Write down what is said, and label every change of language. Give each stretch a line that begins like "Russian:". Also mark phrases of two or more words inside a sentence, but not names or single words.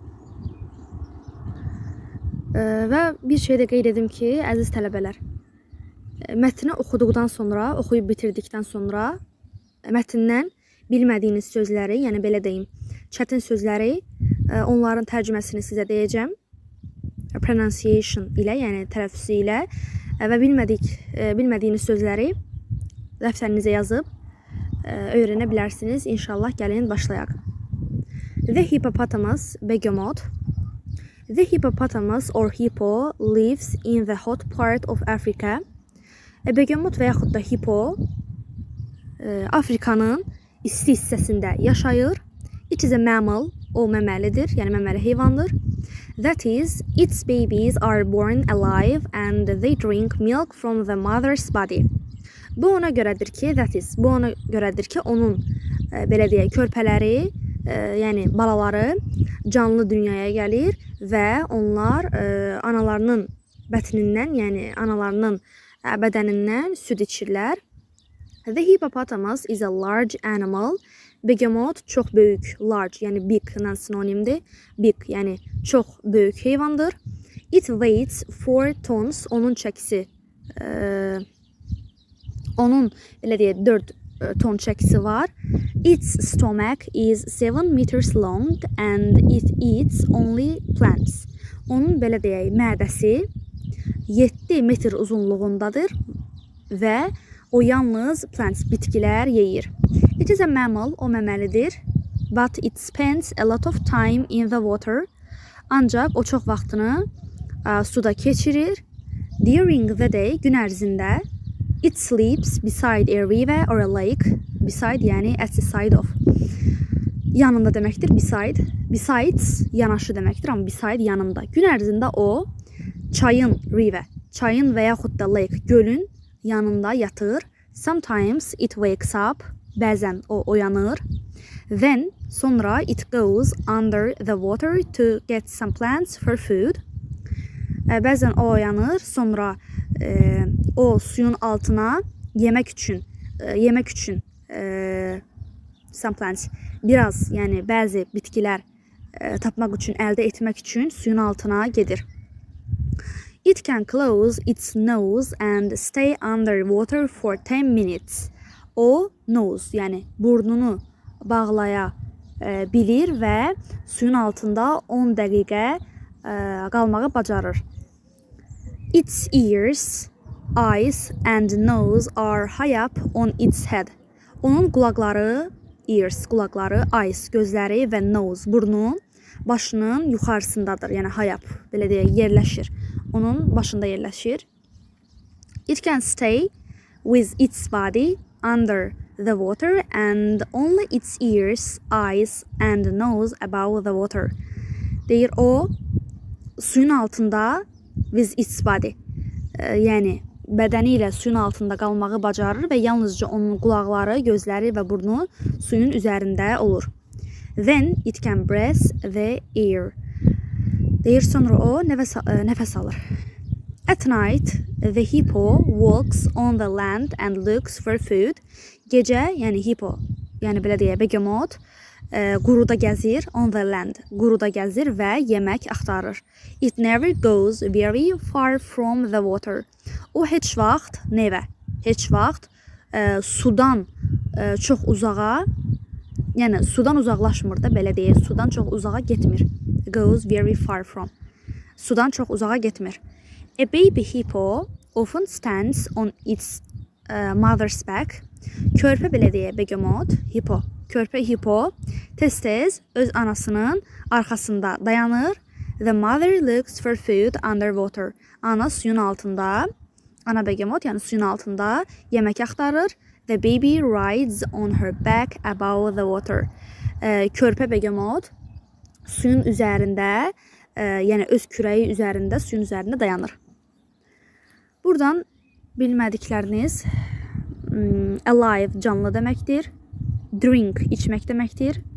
Azerbaijani: Və bir şey də qeyd edim ki, əziz tələbələr, mətni oxuduqdan sonra, oxuyub bitirdikdən sonra mətndən bilmədiyiniz sözləri, yəni belə deyim, çətin sözləri, onların tərcüməsini sizə deyəcəm. Pronunciation ilə, yəni tələffüzü ilə və bilmədiyiniz sözləri dəftərinizə yazıb öyrənə bilərsiniz. İnşallah gəlin başlayaq.
English: The hippopotamus, begemot. The hippopotamus or hippo lives in the hot part of Africa.
Azerbaijani: Begemot və yaxud da hippo Afrikanın isti hissəsində yaşayır.
English: It is a mammal,
Azerbaijani: o məməlidir, yəni məməli heyvandır.
English: That is, its babies are born alive and they drink milk from the mother's body.
Azerbaijani: Bu ona görədir ki, onun belə deyək, körpələri, yəni balaları canlı dünyaya gəlir və onlar analarının bətnindən, yəni analarının bədənindən süd içirlər.
English: The hippopotamus is a large animal.
Azerbaijani: Begemot çox böyük, large, yəni big ilə sinonimdir. Big, yəni çox böyük heyvandır.
English: It weighs 4 tons.
Azerbaijani: Onun çəkisi, onun belə deyək, 4 ton çəkisi var.
English: Its stomach is 7 meters long and it eats only plants.
Azerbaijani: Onun belə deyək, mədəsi 7 metr uzunluğundadır və o yalnız plants, bitkilər yeyir.
English: It is a mammal,
Azerbaijani: o məməlidir.
English: But it spends a lot of time in the water.
Azerbaijani: Ancaq o çox vaxtını suda keçirir.
English: During the day,
Azerbaijani: gün ərzində,
English: it sleeps beside a river or a lake. Beside, yəni at the side of.
Azerbaijani: Yanında deməkdir, beside. Besides, yanaşı deməkdir, amma beside yanında. Gün ərzində o çayın, river, çayın və yaxud da lake, gölün yanında yatır.
English: Sometimes it wakes up.
Azerbaijani: Bəzən o oyanır.
English: Then, sonra it goes under the water to get some plants for food.
Azerbaijani: Bəzən o oyanır, sonra o suyun altına yemək üçün
English: some plants,
Azerbaijani: biraz, yəni bəzi bitkilər tapmaq üçün, əldə etmək üçün suyun altına gedir.
English: It can close its nose and stay underwater for 10 minutes.
Azerbaijani: O nose, yəni burnunu bağlaya bilir və suyun altında 10 dəqiqə qalmağı bacarır.
English: Its ears, eyes and nose are high up on its head.
Azerbaijani: Onun qulaqları, ears, qulaqları, eyes, gözləri və nose, burnu başının yuxarısındadır, yəni
English: high up,
Azerbaijani: belə deyək, yerləşir. Onun başında yerləşir.
English: It can stay with its body under the water and only its ears, eyes and nose above the water.
Azerbaijani: Deyir o suyun altında
English: with its body,
Azerbaijani: yəni bədəni ilə suyun altında qalmağı bacarır və yalnızca onun qulaqları, gözləri və burnu suyun üzərində olur.
English: Then it can breathe the air.
Azerbaijani: Deyir sonra o nəfəs alır.
English: At night, the hippo walks on the land and looks for food.
Azerbaijani: Gecə, yəni hippo, yəni belə deyək, begemot, quruda gəzir,
English: on the land,
Azerbaijani: quruda gəzir və yemək axtarır.
English: It never goes very far from the water.
Azerbaijani: O heç vaxt, heç vaxt sudan çox uzağa, yəni sudan uzaqlaşmır da, belə deyək, sudan çox uzağa getmir.
English: Goes very far from.
Azerbaijani: Sudan çox uzağa getmir.
English: A baby hippo often stands on its mother's back.
Azerbaijani: Körpə, belə deyək, begemot, hippo, körpə hippo tez-tez öz anasının arxasında dayanır.
English: The mother looks for food underwater.
Azerbaijani: Ana suyun altında, ana begemot, yəni suyun altında yemək axtarır.
English: The baby rides on her back above the water.
Azerbaijani: Körpə begemot suyun üzərində, yəni öz kürəyi üzərində, suyun üzərində dayanır. Buradan bilmədikləriniz, alive, canlı deməkdir. Drink, içmək deməkdir.